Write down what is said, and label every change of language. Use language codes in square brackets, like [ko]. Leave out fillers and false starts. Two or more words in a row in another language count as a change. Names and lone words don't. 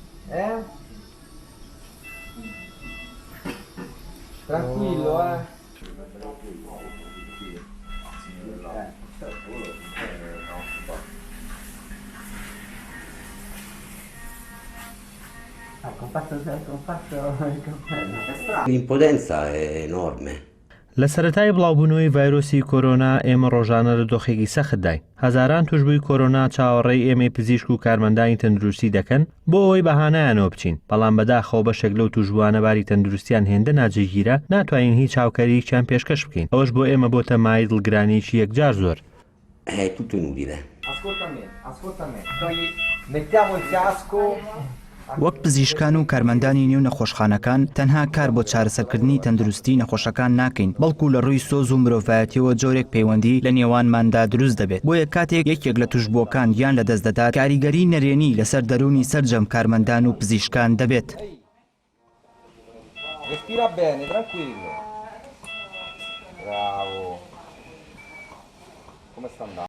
[it] Tranquillo, L'impotenza è enorme. [ckb] لە سەرەتای بڵاوبوونەوەی ڤایرۆسی کۆرۆنا ئێمە ڕۆژانە لە دۆخێکی سەخت داین. هەزاران توشبووی کۆرۆنا چاوەڕێی ئێمەی پزیشک و کارمەندانی تەندروستی دەکەن بۆ ئەوەی بەهانایانەوە بچین. بەڵام بەداخەوە بەشێک لەو توشبووانە باری تەندروستیان هێندە ناجێگیرە ناتوانین هیچ هاوکارییەکیان پێشکەش بکەین. ئەوەش بۆ ئێمە بۆتە مای دڵگرانیی یەکجار زۆر. [it] È tutto inutile. Ascolta me. Mettiamo il casco. [ckb] وەک پزیشکان و کارمەندانی نێو نەخۆشخانەکان تەنها کار بۆ چارەسەرکردنی تەندروستی نەخۆشەکان ناکەین بەڵکو لە ڕووی سۆز و مرۆڤایەتیەوە جۆرێک پەیوەندی لە نێوانماندا دروست دەبێت بۆیە کاتێک یەکێک لە توشبووەکان یان لە دەست دەدات کاریگەری نەرێنی لەسەر دەرونی سەرجەم کارمەندان و پزیشکان دەبێت. [it] Respira bene, tranquillo. Bravo. Come sta andando?